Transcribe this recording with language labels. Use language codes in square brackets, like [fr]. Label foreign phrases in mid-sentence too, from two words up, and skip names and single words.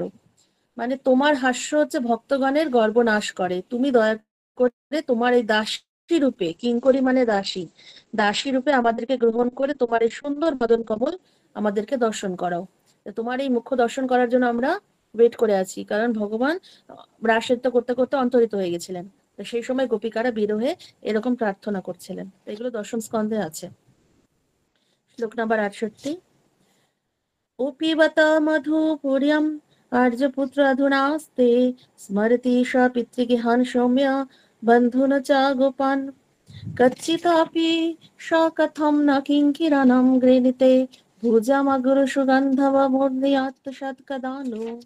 [bn] মানে তোমার হাস্য হচ্ছে ভক্তগণের গর্ব নাশ করে, তুমি দয়া করে তোমার এই দাসী রূপে, কিঙ্করি মানে দাসী, দাসী রূপে আমাদেরকে গ্রহণ করে তোমার এই সুন্দর বদন কমল আমাদেরকে দর্শন করাও। তোমার এই মুখ্য দর্শন করার জন্য আমরা ওয়েট করে আছি, কারণ ভগবান রাসনৃত্য করতে করতে অন্তরিত হয়ে গেছিলেন। তো সেই সময় গোপিকারা বিরহে এরকম প্রার্থনা করছিলেন। এগুলো দশম স্কন্ধে আছে। শ্লোক নাম্বার 68। [sa] उपिबत मधुपुर्यम् आर्यपुत्र अधुनास्ते स्मरति स पितृगृहान् सौम्य बन्धुन च गोपान् कच्चिदपि स कथं न किङ्किरानं गृणीते भुजमगुरु सुगन्धवमूर्धयात् सत्कदानु।